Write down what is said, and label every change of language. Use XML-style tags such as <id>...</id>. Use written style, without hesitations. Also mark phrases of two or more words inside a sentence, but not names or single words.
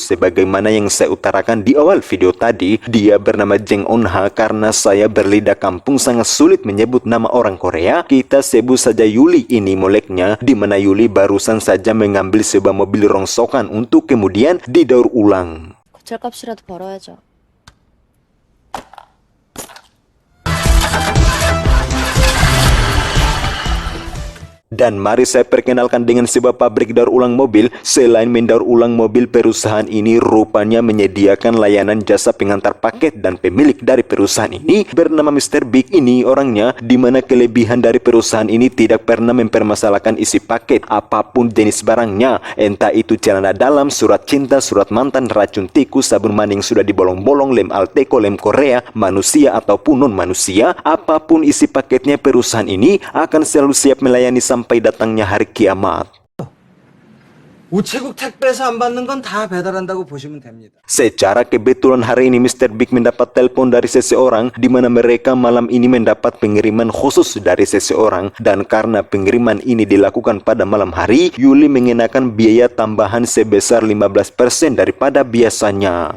<id>Sebagaimana yang saya utarakan di awal video tadi, dia bernama Jang Eun Ha. Karena saya berlidah kampung sangat sulit menyebut nama orang Korea, kita sebut saja Yuli. Ini moleknya, di mana Yuli barusan saja mengambil sebuah mobil rongsokan untuk kemudian didaur ulang.</id> <ko>고철값이라도 벌어야죠.</ko> <id>Dan mari saya perkenalkan dengan sebuah pabrik daur ulang mobil. Selain mendaur ulang mobil, perusahaan ini rupanya menyediakan layanan jasa pengantar paket. Dan pemilik dari perusahaan ini bernama Mr. Big. Ini orangnya, di mana kelebihan dari perusahaan ini tidak pernah mempermasalahkan isi paket apapun jenis barangnya. Entah itu celana dalam, surat cinta, surat mantan, racun tikus, sabun mandi yang sudah dibolong-bolong, lem Alteco, lem Korea, manusia ataupun non manusia. Apapun isi paketnya, perusahaan ini akan selalu siap melayani sampai datangnya hari kiamat.</id> <ko>우체국 택배에서 안 받는 건 다 배달한다고 보시면 됩니다.</ko> <id>Secara kebetulan hari ini Mr. Big mendapat telepon dari seseorang, di mana mereka malam ini mendapat pengiriman khusus dari seseorang. Dan karena pengiriman ini dilakukan pada malam hari, Yuli mengenakan biaya tambahan sebesar 15% daripada biasanya.</id>